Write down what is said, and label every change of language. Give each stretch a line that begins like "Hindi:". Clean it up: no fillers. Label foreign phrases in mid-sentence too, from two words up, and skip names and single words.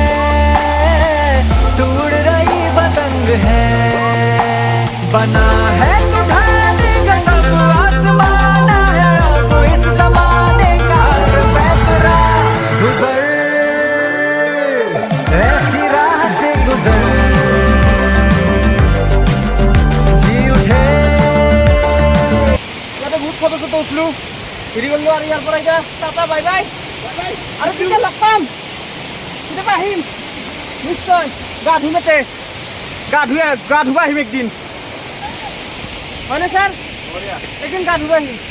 Hindi: तू उड़ रही पतंग है बना है तुम्हारे गजब आसमान है तो इस जमाने का फैसला गुजर ऐसी राह से गुजर
Assamese: বহুত ফটো চটো উঠলো হেৰি কৰিলো আৰু ইয়াৰ পৰা এতিয়া
English: tata bye bye
Assamese: আৰু কেতিয়া লগ পাম কেতিয়াবা আহিম নিশ্চয় গা ধুম এতে গা ধুব আহিম একদিন হয়নে ছাৰ একদিন গা ধুব আহিম